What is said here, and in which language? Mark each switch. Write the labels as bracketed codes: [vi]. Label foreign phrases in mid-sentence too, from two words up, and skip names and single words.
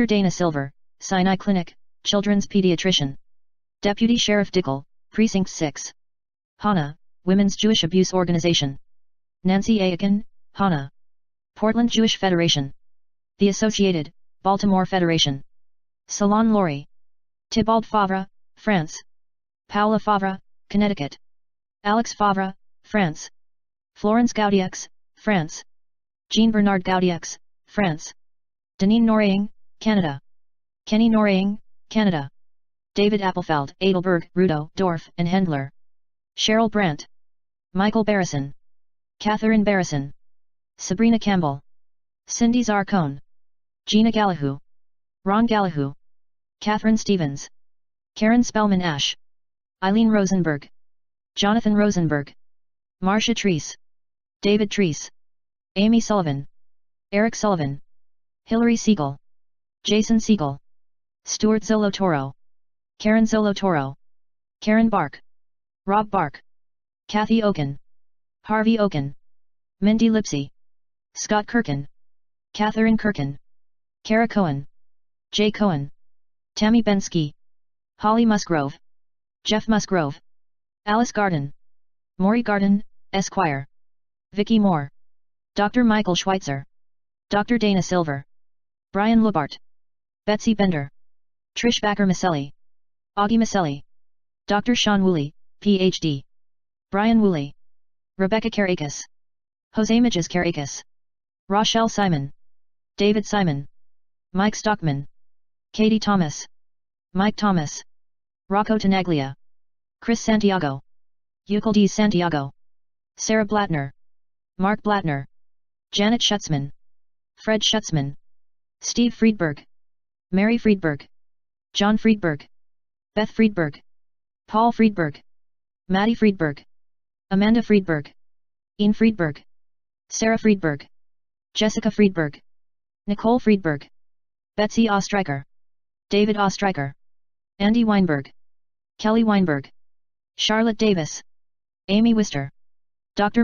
[en] Dana Silver, Sinai Clinic, Children's Pediatrician. Deputy Sheriff Dickel, Precinct 6. Hana, Women's Jewish Abuse Organization. Nancy Aiken, Hana. Portland Jewish Federation. The Associated, Baltimore Federation. Salon Lori. Tybalt Favre, France. Paola Favre, Connecticut. Alex Favre, France. Florence Gaudieux, France. Jean-Bernard Gaudieux, France. Deneen Noraying, Canada. Kenny Noraying, Canada. David Appelfeld, Adelberg, Rudo, Dorf, and Hendler. Cheryl Brandt. Michael Barrison. Catherine Barrison. Sabrina Campbell. Cindy Zarcone. Gina Gallahue. Ron Gallahue. Catherine Stevens. Karen Spellman Ash. Eileen Rosenberg. Jonathan Rosenberg. Marcia Treese. David Treese. Amy Sullivan. Eric Sullivan. Hillary Siegel. Jason Siegel. Stuart Zolotoro. Karen Zolotoro. Karen Bark. Rob Bark. Kathy Oken. Harvey Oken. Mindy Lipsy. Scott Kirkin. Catherine Kirkin. Kara Cohen. Jay Cohen. Tammy Bensky. Holly Musgrove. Jeff Musgrove. Alice Garden. Maury Garden, Esquire. Vicky Moore, Dr. Michael Schweitzer, Dr. Dana Silver, Brian Lubart, Betsy Bender, Trish Backer Maselli, Augie Maselli, Dr. Sean Woolley, Ph.D., Brian Woolley, Rebecca Karakis, Jose Mages Karakis, Rochelle Simon, David Simon, Mike Stockman, Katie Thomas, Mike Thomas, Rocco Tenaglia, Chris Santiago, Euclides Santiago, Sarah Blattner, Mark Blattner, Janet Schutzman, Fred Schutzman, Steve Friedberg, Mary Friedberg, John Friedberg, Beth Friedberg, Paul Friedberg, Maddie Friedberg, Amanda Friedberg, Ian Friedberg, Sarah Friedberg, Jessica Friedberg, Nicole Friedberg, Betsy Ostreicher, David Ostreicher, Andy Weinberg, Kelly Weinberg, Charlotte Davis, Amy Wister, Dr.